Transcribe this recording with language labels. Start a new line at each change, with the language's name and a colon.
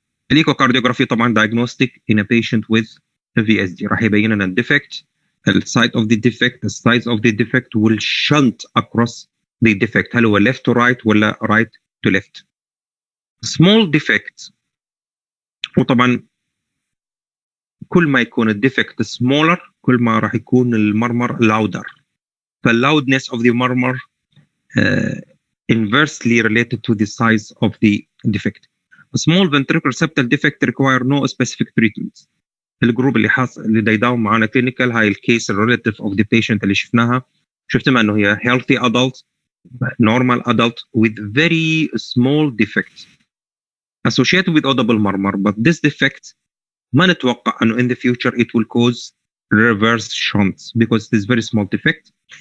English: Echocardiography طبعا diagnostic in a patient with a VSD
Arabic: راح يبين لنا
English: defect, the site of the defect, the size of the defect will shunt across the defect.
Arabic: هل هو left to right ولا right to left. Small defect وطبعا كل ما يكون الديفكت smaller كل ما راح يكون المرمر louder.
English: فالloudness of the murmur inversely related to the size of the defect. A small ventricular septal defect require no specific treatment.
Arabic: الجروب اللي يداوم معنا clinical هاي الكيس relative of the patient اللي شفتها انه
English: هي healthy adult, normal adult with very small defect associated with audible murmur, but this defect
Arabic: ما نتوقع انه
English: in the future it will cause reverse shunts because it is very small defect.